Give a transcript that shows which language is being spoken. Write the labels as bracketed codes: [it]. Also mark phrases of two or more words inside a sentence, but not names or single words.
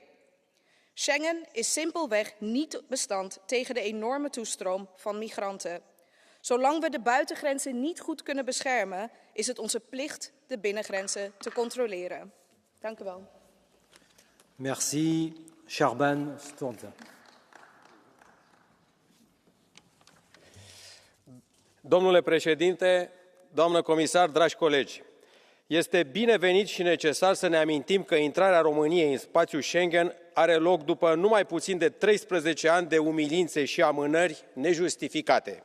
[nl] Schengen is simpelweg niet bestand tegen de enorme toestroom van migranten. Zolang we de buitengrenzen niet goed kunnen beschermen, is het onze plicht de binnengrenzen te controleren. Dank u wel. [fr] Merci. [ro] Șerban Sturza. Domnule președinte, doamnă comisar, dragi colegi, este binevenit și necesar să ne amintim că intrarea României în spațiul Schengen are loc după numai puțin de 13 ani de umilințe și amânări nejustificate.